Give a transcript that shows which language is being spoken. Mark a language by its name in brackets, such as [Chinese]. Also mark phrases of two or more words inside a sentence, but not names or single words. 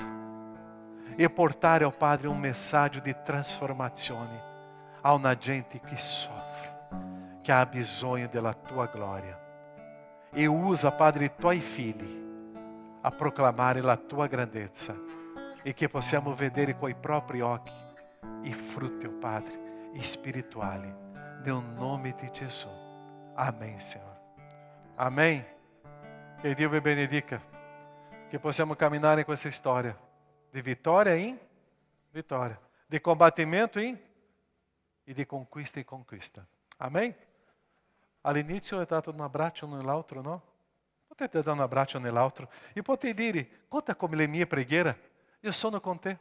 [Italian] E portare, oh Padre, un messaggio di trasformazione a una gente che soffre, che ha bisogno della tua gloria. E usa, Padre, i tuoi figli a proclamare la tua grandezza, e che possiamo vedere coi propri occhi i frutti, oh Padre, spirituali, nel nome di Gesù. [Portuguese] Amém, Senhor. Amém. Que [Italian] Dio vi benedica. Que possiamo camminare in questa storia di vittoria in vittoria, di combattimento in e di conquista in conquista. Amém? All'inizio è dato un abbraccio nell'altro, no? Potete dare un abbraccio nell'altro e potete dire: conta con le mie preghiere, io sono con te.